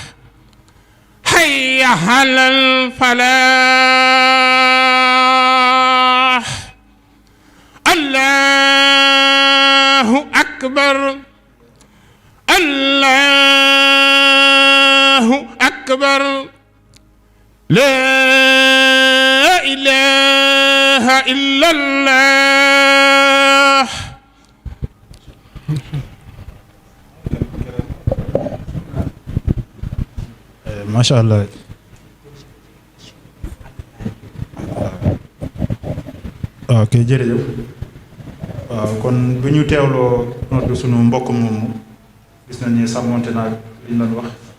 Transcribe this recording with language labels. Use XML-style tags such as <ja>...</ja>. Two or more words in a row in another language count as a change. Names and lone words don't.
<ar>حي على الفلاح الله أكبر الله أكبر لا إله إلا الله ما شاء الله</ar> <wo>waaw kay jërëjëf waaw kon bu ñu teewloo noddu sunu mbokk moomu gis nañ ni sàmmonte naag li ñu doon wax</wo>